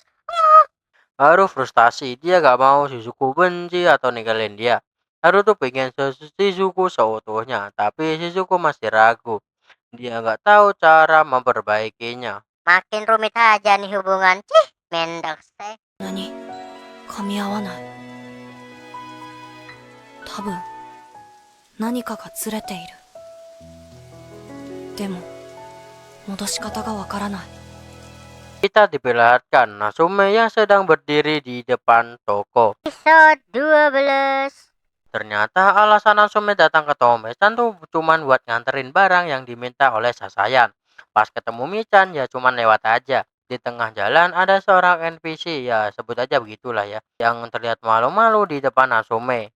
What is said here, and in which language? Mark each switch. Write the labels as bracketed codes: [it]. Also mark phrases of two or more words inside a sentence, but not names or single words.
[id] Haru frustasi, dia gak mau Shizuku benci atau ninggalin dia. Haru tuh pengen Shizuku seutuhnya, tapi Shizuku masih ragu. Dia nggak tahu cara memperbaikinya. Makin rumit aja nih hubungan. Cih, mendek sih. [ja] 何噛み合わない。多分何かがずれている。でも戻し方がわからない。 [id] Kita diperlihatkan Natsume yang sedang berdiri di depan toko. Episode 12. Ternyata alasan Natsume datang ke toko Michan tuh cuman buat nganterin barang yang diminta oleh Sasayan. Pas ketemu Michan ya cuman lewat aja. Di tengah jalan ada seorang NPC, ya sebut aja begitulah ya, yang terlihat malu-malu di depan Natsume.